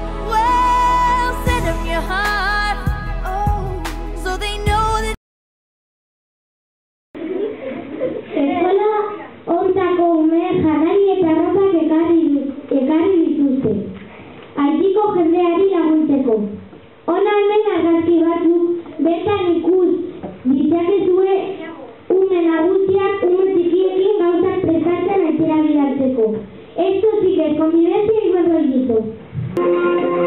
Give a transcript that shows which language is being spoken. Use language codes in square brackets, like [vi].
[en] Well, send them your heart, oh, so they know that. [eu] Eskola hontako ume janari eta arropak ekarri dituzte. Haitiko jendeari laguntzeko. Hona hemen argazki batzuk bertan ikus ditzakezue ume nagusiak ume txikiekin gauzak prestatzen aitera bidaltzeko. [es] Esto sí que es convivencia y buen rollito.